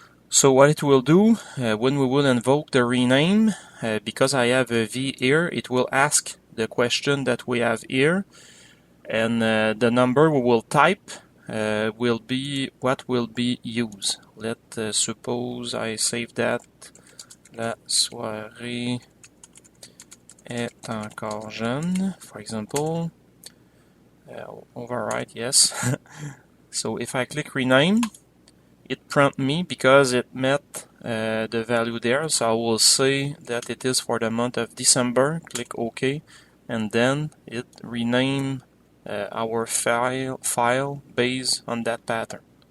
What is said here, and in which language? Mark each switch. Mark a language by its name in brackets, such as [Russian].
[English] So what it will do when we will invoke the rename, because I have a v here, it will ask the question that we have here, and the number we will type will be what will be used. Let's suppose I save that. [French] La soirée est encore jeune, [English] for example. Overwrite, yes. So if I click rename, it prompts me because it met the value there, so I will say that it is for the month of December. Click OK, and then it rename our file based on that pattern.